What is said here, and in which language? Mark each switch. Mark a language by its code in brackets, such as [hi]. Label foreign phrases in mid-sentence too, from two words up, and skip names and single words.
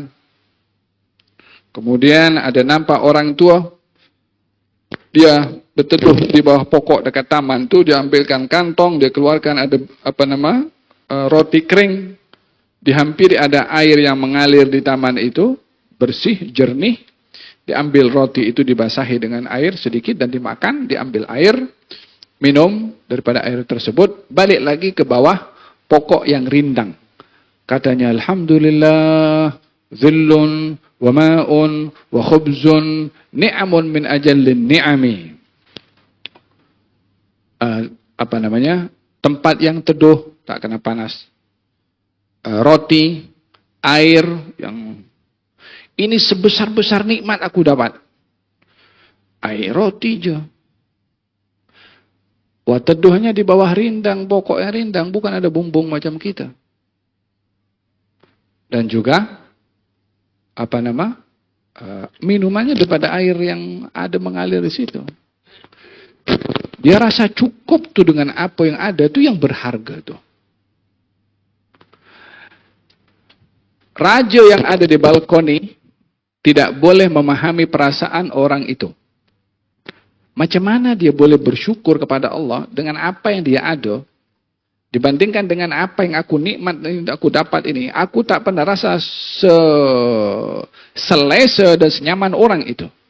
[ms] Kemudian ada nampak orang tua, dia berteduh di bawah pokok dekat taman tu, dia ambilkan kantong, dia keluarkan ada roti kering, dihampiri ada air yang mengalir di taman itu, bersih, jernih. Diambil roti itu dibasahi dengan air sedikit dan dimakan, diambil air, minum daripada air tersebut, balik lagi ke bawah pokok yang rindang. Katanya, Alhamdulillah, [ar] ظل وماء وخبز نعم من أجل النعم. [ms] Tempat yang teduh, tak kena panas. Roti, air, yang ini sebesar-besar nikmat aku dapat. Air roti je. Wah, teduhnya di bawah rindang, pokoknya rindang, bukan ada bumbung macam kita. Dan juga, minumannya daripada air yang ada mengalir di situ. Dia rasa cukup tuh dengan apa yang ada, itu yang berharga tuh. Raja yang ada di balkoni tidak boleh memahami perasaan orang itu. Macam mana dia boleh bersyukur kepada Allah dengan apa yang dia ada, Dibandingkan dengan apa yang aku nikmat yang aku dapat ini, aku tak pernah rasa selesa dan senyaman orang itu.